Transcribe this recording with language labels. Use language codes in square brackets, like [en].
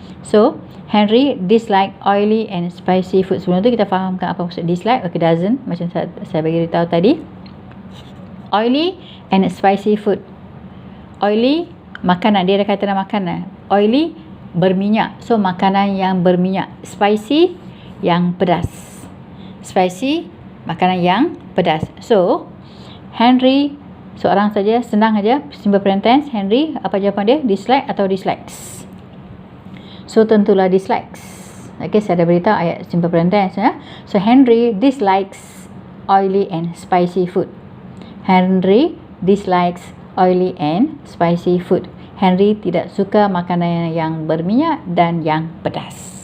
[en] So, Henry dislike oily and spicy food. [ms] Sebelum tu kita fahamkan apa maksud dislike. Okay, doesn't. Macam saya bagi tahu tadi. [en] Oily and spicy food. Oily, makanan. [ms] Dia ada kaitan dengan makanan. Oily, berminyak. So, makanan yang berminyak. Spicy, yang pedas. Spicy, makanan yang pedas. So, Henry, seorang saja, senang saja, simple present tense. Henry, apa jawapan dia? Dislike atau dislikes? So, tentulah dislikes. Okay, saya dah beritahu ayat simple present tense ya. [en] So, Henry dislikes oily and spicy food. Henry dislikes oily and spicy food. [ms] Henry tidak suka makanan yang berminyak dan yang pedas.